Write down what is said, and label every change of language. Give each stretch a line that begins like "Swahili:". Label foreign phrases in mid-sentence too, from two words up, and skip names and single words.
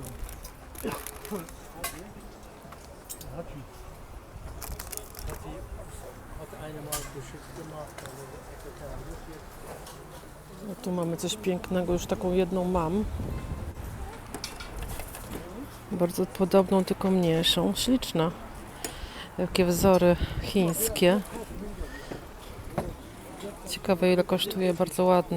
German: Der Hatschi. Hat eine mal geschickt gemacht, aber
Polish: No tu mamy coś pięknego, już taką jedną mam. Bardzo podobną, tylko mniejszą. Śliczna. Jakie wzory chińskie. Ciekawe, ile kosztuje, bardzo ładna.